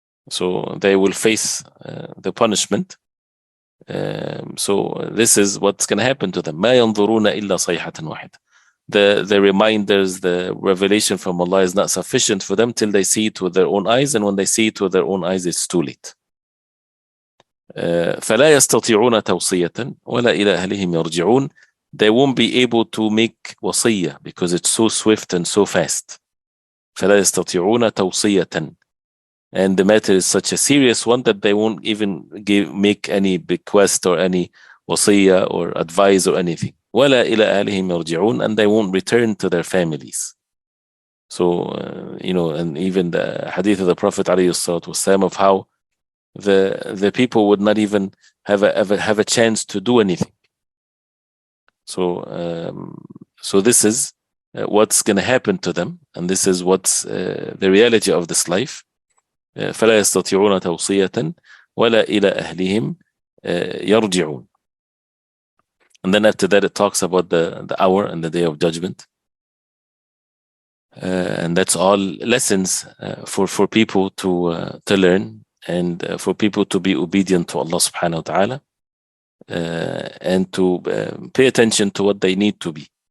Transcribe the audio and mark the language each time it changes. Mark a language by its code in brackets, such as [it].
[en] So they will face the punishment. So this is what's going to happen to them. [ar] مَا يَنظُرُونَ إِلَّا صَيْحَةً وَاحِدَةً. [en] The reminders, the revelation from Allah is not sufficient for them till they see it with their own eyes. And when they see it with their own eyes, it's too late. [ar] فلا يستطيعون توصية ولا إلى أهلهم يرجعون. [en] They won't be able to make وصية because it's so swift and so fast. [ar] فلا يستطيعون توصية. [en] And the matter is such a serious one that they won't even make any bequest or any وصية or advice or anything. [ar] ولا إلى أهلهم يرجعون. [en] And they won't return to their families. So, and even the hadith of the Prophet ﷺ of how the people would not even have a chance to do anything. So this is what's going to happen to them, and this is what's the reality of this life. [ar] فلا يستطيعون توصية ولا إلى أهلهم يرجعون. [en] And then after that it talks about the hour and the day of judgment. And that's all lessons for people to learn, and for people to be obedient to Allah subhanahu wa ta'ala, and to pay attention to what they need to be.